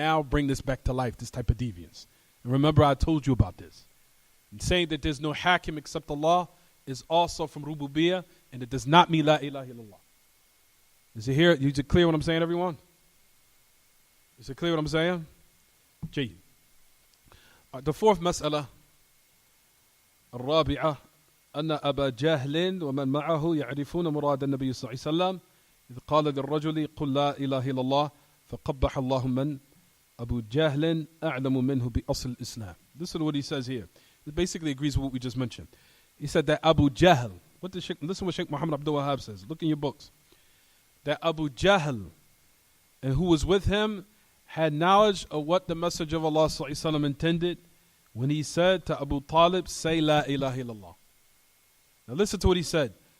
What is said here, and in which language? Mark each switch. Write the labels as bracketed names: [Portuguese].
[English] Now bring this back to life, this type of deviance. And remember, I told you about this. And saying that there's no Hakim except Allah is also from Rububiyyah, and it does not mean La ilaha illallah. Is it here? Is it clear what I'm saying, everyone? Is it clear what I'm saying? Gee. The fourth mas'ala, [Arabic] الرابعة أن أبا جهل ومن معه يعرفون مراد النبي صلى الله عليه وسلم إذ قال للرجل قل لا إله إلا الله فقبح الله من أبو جهل أعلم منه بأصل الإسلام. [English] This is what he says here. It basically agrees with what we just mentioned. He said that Abu Jahl, listen what Sheikh Muhammad Abdul Wahab says. Look in your books. That Abu Jahl and who was with him had knowledge of what the Messenger of Allah ﷺ intended when he said to Abu Talib, say La ilaha illallah. Now listen to what he said.